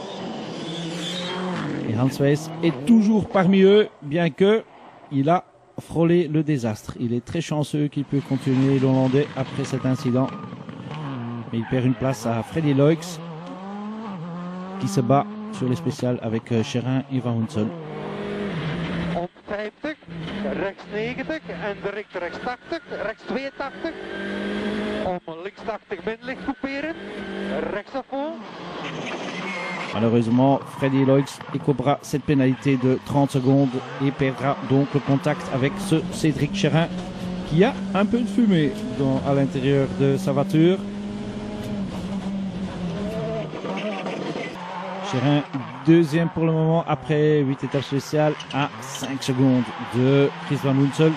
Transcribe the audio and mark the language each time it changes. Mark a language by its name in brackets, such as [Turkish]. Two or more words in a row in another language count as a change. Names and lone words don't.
[French] Et Hans Weiss est toujours parmi eux, bien que il a frôlé le désastre. Il est très chanceux qu'il peut continuer l'Hollandais après cet incident. Mais il perd une place à Freddy Loix qui se bat sur les spéciales avec Chérin et Van Wunsel. [Dutch] 150, rechts 90 en direct rechts 80, rechts 82. Om links 80 binnenlicht couperen, rechts [French] à fond. Malheureusement, Freddy Loix écopera cette pénalité de 30 secondes et perdra donc le contact avec ce Cédric Chérin qui a un peu de fumée à l'intérieur de sa voiture. Chérin, 2e pour le moment après 8 étapes spéciales à 5 secondes de Chris Van Wunsel.